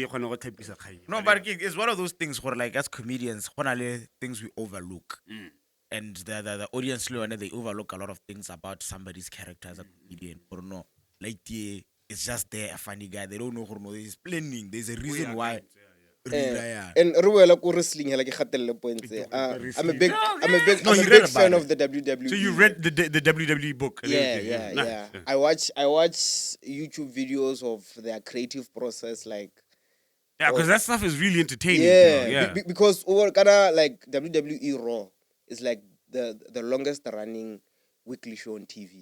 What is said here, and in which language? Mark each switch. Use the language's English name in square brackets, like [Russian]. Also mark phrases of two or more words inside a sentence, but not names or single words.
[English] No, but it's one of those things where, like, as comedians, one of the things we overlook. And the audience, they overlook a lot of things about somebody's character as a comedian. Or no, like, it's just there, a funny guy. They don't know who there's planning. There's a reason why. yeah. [Tswana] And re boela ko wrestling hela ke gatelle points. [English] I'm a big fan of the WWE. So you read the WWE book? And everything, Yeah. Nice. I watch YouTube videos of their creative process, like Yeah, because that stuff is really entertaining. yeah. Because over kinda like WWE Raw is like the longest running weekly show on TV